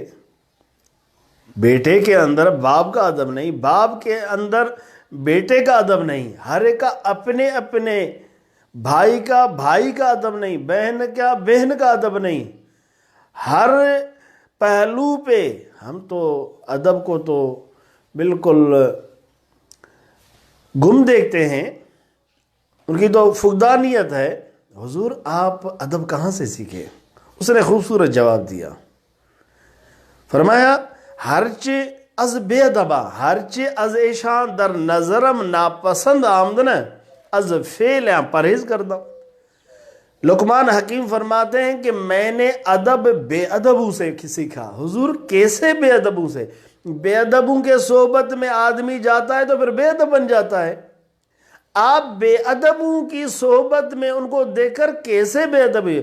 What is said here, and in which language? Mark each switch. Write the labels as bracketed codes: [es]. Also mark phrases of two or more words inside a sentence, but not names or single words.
[ur] بیٹے کے اندر باپ کا ادب نہیں، باپ کے اندر بیٹے کا ادب نہیں، ہر ایک کا اپنے اپنے بھائی کا ادب نہیں، بہن کا ادب نہیں، ہر پہلو پہ ہم تو ادب کو تو بالکل گم دیکھتے ہیں، ان کی تو فقدانیت ہے۔ حضور آپ ادب کہاں سے سیکھے؟ اس نے خوبصورت جواب دیا، فرمایا [fa] ہرچی از بے ادبا ہرچی از ایشان در نظرم ناپسند آمدن از فعلیاں پرہیز کردہ۔ [ur] لقمان حکیم فرماتے ہیں کہ میں نے ادب بے ادبوں سے سیکھا۔ حضور کیسے بے ادبوں سے؟ بے ادبوں کے صحبت میں آدمی جاتا ہے تو پھر بے ادب بن جاتا ہے۔ آپ بے ادبوں کی صحبت میں ان کو دیکھ کر کیسے بے ادب ہوئے؟